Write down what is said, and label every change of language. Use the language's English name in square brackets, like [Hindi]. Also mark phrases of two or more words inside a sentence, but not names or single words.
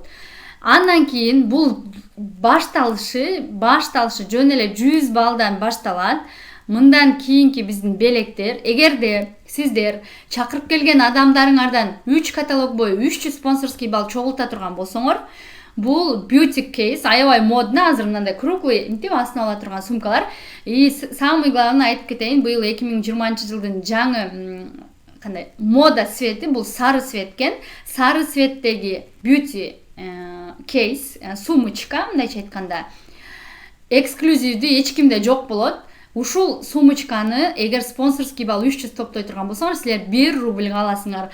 [Kyrgyz] Андан кийин бул башталышы жөн эле 100 балдан башталат. Мындан кийинки биздин белектер, эгерде сиздер чакырып келген адамдарыңардан 3 каталог бою 300 [Russian] спонсорский бал [Kyrgyz] чогулта турган болсоңор, бул [English] beauty case, [Kyrgyz] аябай модно, азыр мындай круглый, мынтип астына ала турган сумкалар. [Russian] И самый главный [Kyrgyz] айтып кетейин, быйыл 2020-жылдын жаңы кандай мода цвети, бул сары цвет экен. Сары цветтеги [English] beauty case, [Kyrgyz] сумочка, мындайча айтканда, эксклюзивдүү эч кимде жок болот. Ушул сумочканы эгер [Russian] спонсорский бал [Kyrgyz] 300 топтой турган болсоңор, силер 1 рубльга аласыңар.